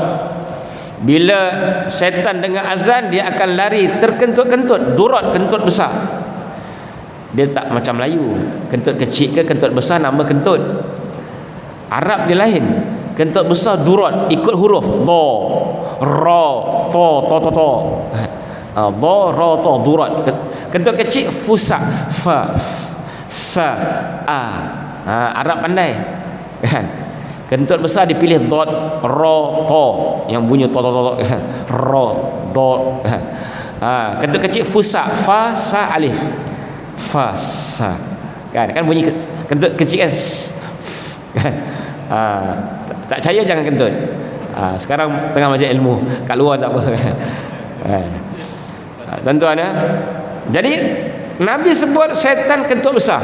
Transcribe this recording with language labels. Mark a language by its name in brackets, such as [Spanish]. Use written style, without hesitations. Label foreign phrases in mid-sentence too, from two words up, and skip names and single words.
[Malay] Bila syaitan dengar azan, dia akan lari terkentut-kentut. Dhurat, kentut besar. Dia tak macam Melayu, kentut kecil ke kentut besar nama kentut. Arab dia lain. Kentut besar dhurat, ikut huruf dha, ra, ta, ta, ta, ta. Dha, ra, ta, dhurat. Kentut kecil fusa, fa, sa, a. Arab pandai kan. Kentut besar dipilih dot, ra, ta yang bunyi ta, ta, ta, kan. Ra, dot. Kentut kecil fusa, fa, sa, alif. Fasa kan bunyi kentut kecil kan. Tak percaya jangan kentut. Sekarang tengah belajar ilmu, kat luar tak apa. Tuan-tuan ya. Jadi Nabi sebut syaitan kentut besar.